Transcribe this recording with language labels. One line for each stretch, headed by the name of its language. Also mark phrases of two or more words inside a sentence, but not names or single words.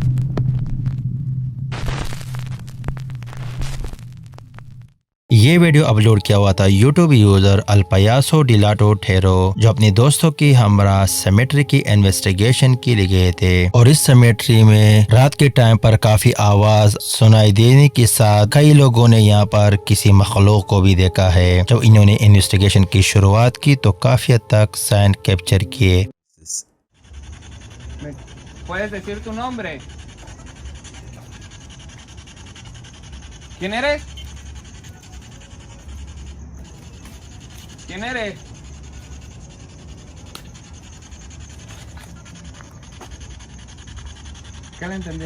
Hindi: ये वीडियो अपलोड किया हुआ था
English: YouTube user
Hindi: अल्पायासो डिलाटो ठेरो, जो अपने दोस्तों की हमरा सेमेट्री की इन्वेस्टिगेशन के लिए गए थे। और इस सेमेट्री में रात के टाइम पर काफी आवाज सुनाई देने के साथ कई लोगों ने यहाँ पर किसी मखलूक को भी देखा है। जब इन्होंने इन्वेस्टिगेशन की शुरुआत की तो काफी हद तक
English: sign capture
Hindi: किए।
Spanish: ¿Puedes decir tu nombre? ¿Quién eres? ¿Quién eres? ¿Qué le entendió?